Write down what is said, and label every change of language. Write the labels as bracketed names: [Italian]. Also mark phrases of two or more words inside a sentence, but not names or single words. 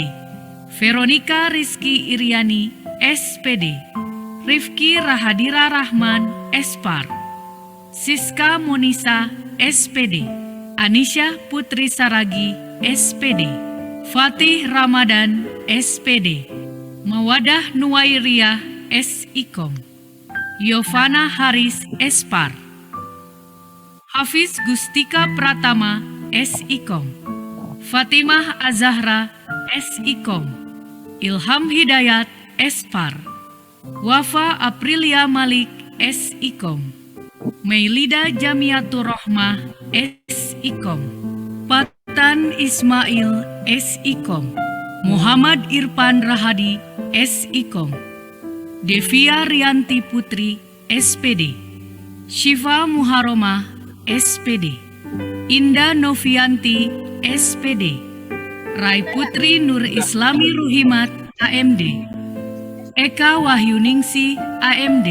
[Indonesian] Veronica Rizky Iriani, SPD. Rifki Rahadira Rahman, Espar. Siska Monisa, SPD. Anisha Putri Saragi, SPD. Fatih Ramadan, SPD. Mawadah Nuwairiyah, S.Ikom. Yovana Haris, Espar. Hafiz Gustika Pratama, S.Ikom. Fatimah Azahra, S.Ikom. Ilham Hidayat, Espar. Wafa Aprilia Malik, S.Ikom. Meilida Jamiatur Rohmah, S.Ikom. Patan Ismail, S.Ikom. Muhammad Irfan Rahadi, S.Ikom. Devia Rianti Putri, SPD. Syifa Muharomah, SPD. Indah Novianti, SPD. Rai Putri Nur Islami Ruhimat, AMD. Eka Wahyuningsi, AMD.